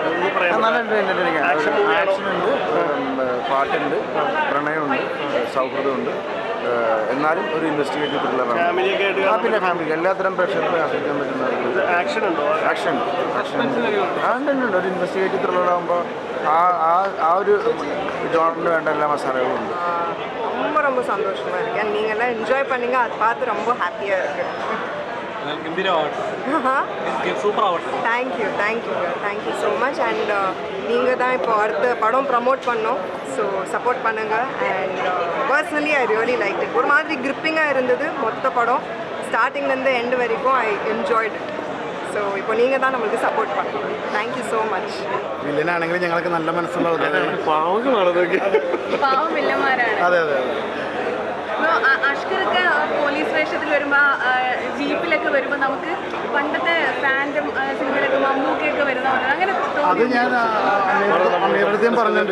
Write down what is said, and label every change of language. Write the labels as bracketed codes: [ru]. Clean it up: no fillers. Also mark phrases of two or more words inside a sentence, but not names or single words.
[ml] ആക്ഷനുണ്ട്, പാട്ടുണ്ട്, പ്രണയമുണ്ട്, സൗഹൃദമുണ്ട്, എന്നാലും ഒരു ഇൻവെസ്റ്റിഗേറ്റീവ് ത്രില്ലറാണ്. പിന്നെ ഫാമിലി എല്ലാത്തരം പ്രേക്ഷകർക്കും ആസ്വദിക്കാൻ പറ്റുന്ന ആക്ഷൻ ഉണ്ട്. ഉണ്ട്. ഒരു ഇൻവെസ്റ്റിഗേറ്റീവ് ത്രില്ലറാകുമ്പോൾ ആ ഒരു ജോണറിന് വേണ്ട എല്ലാ മസാലകളും ഉണ്ട്. [ta] ரொம்ப சந்தோஷமாக இருக்கேன். நீங்கள்லாம் என்ஜாய் பண்ணீங்க, அதை பார்த்து ரொம்ப ஹாப்பியாக இருக்குது. [en] thank you so much. [ta] அண்ட் நீங்கள் தான் இப்போ அடுத்த படம் ப்ரமோட் பண்ணோம், ஸோ சப்போர்ட் பண்ணுங்கள். [en] and personally I really like it. [ta] ஒரு மாதிரி கிரிப்பிங்காக இருந்தது மொத்த படம், ஸ்டார்டிங்லேருந்து எண்டு வரைக்கும் [en] I enjoyed. [ta] ஸோ இப்போ நீங்கள் தான் நம்மளுக்கு சப்போர்ட் பண்ணணும். [en] thank you so much. [ml] വില്ലനാണെങ്കിലും ഞങ്ങൾക്ക് നല്ല മനസ്സുള്ളത് പാവം വില്ലന്മാരാണ്. അതെ. അഷ്കറൊക്കെ പോലീസ് വേഷത്തിൽ വരുമ്പോൾ ജീപ്പിലൊക്കെ വരുമ്പോൾ നമുക്ക് പണ്ടത്തെ ഫാൻറ്റം സിനിമയിലൊക്കെ മമ്മൂക്കയൊക്കെ വരുന്ന പോലെ അങ്ങനെ അത് ഞാൻ അമീറുദ്ദീൻ പറഞ്ഞിട്ടുണ്ട്.